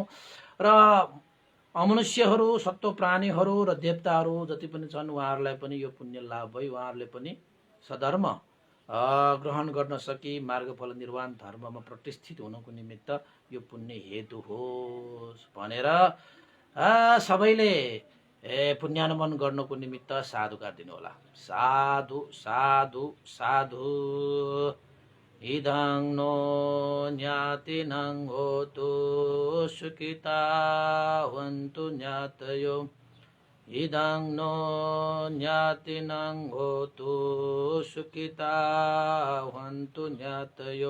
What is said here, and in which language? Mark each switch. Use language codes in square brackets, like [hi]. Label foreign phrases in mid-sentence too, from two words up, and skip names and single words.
[ne] र अमनुष्यहरू सत्व प्राणीहरू र देवताहरू जति पनि छन् उहाँहरूलाई पनि यो पुण्य लाभ भई उहाँहरूले पनि सधर्म ग्रहण गर्न सकी मार्गफल निर्वाण धर्ममा प्रतिष्ठित हुनको निमित्त यो पुण्य हेतु होस् भनेर सबैले पुण्यानुमोदन गर्नको निमित्त साधुकार दिनु होला। [pi] साधु साधु साधु। इदं नो ज्ञातिनं होतु सुखिता वन्तु ज्ञातयो। इदं नो ज्ञातिनं होतु सुखिता वन्तु ज्ञातयो।